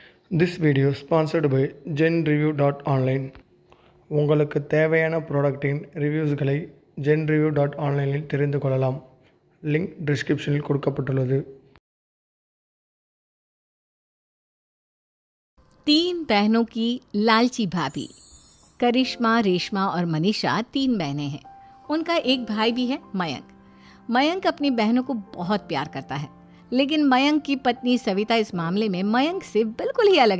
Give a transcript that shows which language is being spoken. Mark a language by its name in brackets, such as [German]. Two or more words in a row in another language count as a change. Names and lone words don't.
[English] This video is sponsored by genreview.online. [Tamil] உங்களுக்கு தேவையான ப்ராடக்ட்டின் ரிவ்யூஸ்களை genreview.online தெரிந்து கொள்ளலாம். லிங்க் டிஸ்கிரிப்ஷனில் கொடுக்கப்பட்டுள்ளது. [Hindi] 3 बहनों की लालची भाभी। करिश्मा, रेशमा और मनीषा 3 बहनें हैं। उनका एक भाई भी है, मयंक। मयंक अपनी बहनों को बहुत प्यार करता है, लेकिन मयंक की पत्नी सविता इस मामले में मयंक से बिल्कुल ही अलग है।